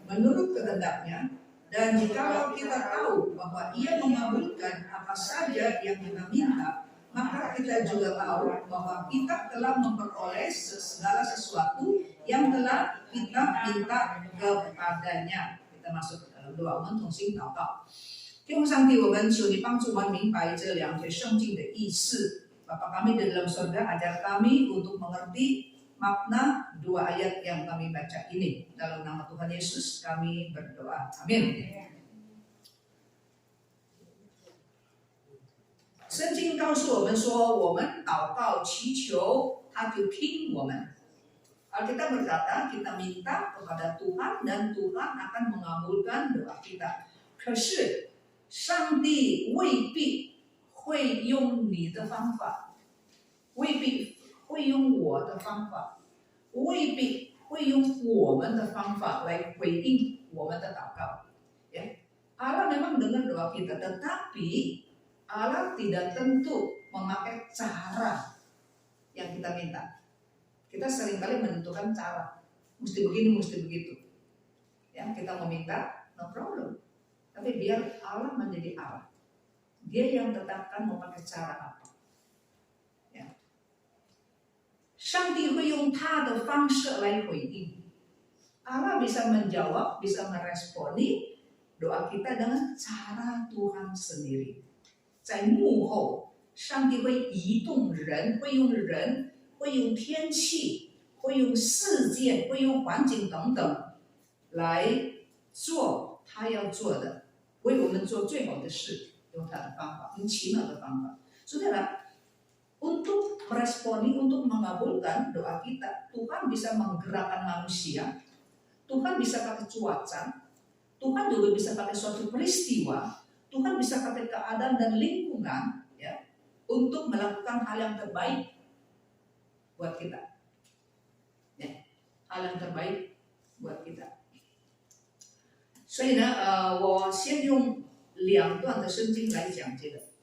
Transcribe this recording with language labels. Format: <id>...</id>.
<id>menurut kehendaknya. Dan jikalau kita tahu bahwa Ia mengabulkan apa saja yang kita minta, maka kita juga tahu bahwa kita telah memperoleh segala sesuatu yang telah kita minta kepadanya. Kita masuk ke dalam doa，</id> <zh>我们同心祷告。天父上帝，我们求你帮助我们明白这两节圣经的意思。</zh> <id>Bapa kami di dalam surga, ajar kami untuk mengerti makna dua ayat yang kami baca ini. Dalam nama Tuhan Yesus kami berdoa. Amin.</id> <zh>圣经告诉我们说，我们祷告祈求，他就听我们。</zh> <id>Alkitab berkata, kita minta kepada Tuhan dan Tuhan akan mengabulkan doa kita.</id> <zh>可是上帝未必会用你的方法，未必会用我的方法，未必会用我们的方法来回应我们的祷告。</zh> <id>Ya, Allah memang dengar doa kita, tetapi Allah tidak tentu memakai cara yang kita minta. Kita seringkali menentukan cara, mesti begini, mesti begitu. Ya, kita meminta,</id> <en>no problem.</en> <id>Tapi biar Allah menjadi Allah. Dia yang tetapkan mau pakai cara apa. Ya.</id> <zh>上帝会用他的方式来回应。</zh> <id>Allah bisa menjawab, bisa meresponi doa kita dengan cara Tuhan sendiri.</id> <zh>在幕后，上帝会移动人，会用人，会用天气，会用事件，会用环境等等来做他要做的，为我们做最好的事，用他的方法，用奇妙的方法。</zh> <id>Saudara, untuk meresponi, untuk mengabulkan doa kita, Tuhan bisa menggerakkan manusia, Tuhan bisa pakai cuaca, Tuhan juga bisa pakai suatu peristiwa, Tuhan bisa pakai keadaan dan lingkungan, ya, untuk melakukan hal yang terbaik buat kita, ya, hal yang terbaik buat kita.</id> <zh>所以呢，我先用2段的圣经来讲这个。</zh>